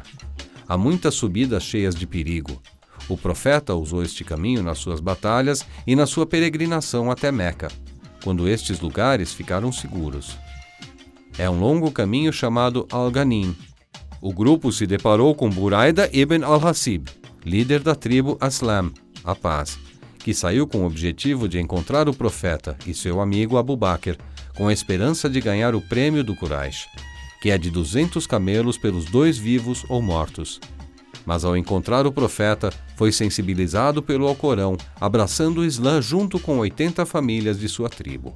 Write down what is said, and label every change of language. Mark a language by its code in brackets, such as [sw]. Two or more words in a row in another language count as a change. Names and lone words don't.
[pt] Há muitas subidas cheias de perigo. O profeta usou este caminho nas suas batalhas e na sua peregrinação até Meca, quando estes lugares ficaram seguros. É um longo caminho chamado Al-Ghanim. O grupo se deparou com Buraida ibn al-Hasib, líder da tribo Aslam, a paz, que saiu com o objetivo de encontrar o profeta e seu amigo Abu Bakr, com a esperança de ganhar o prêmio do Quraysh, que é de 200 camelos pelos 2 vivos ou mortos. Mas ao encontrar o profeta, foi sensibilizado pelo Alcorão, abraçando o Islã junto com 80 famílias de sua tribo.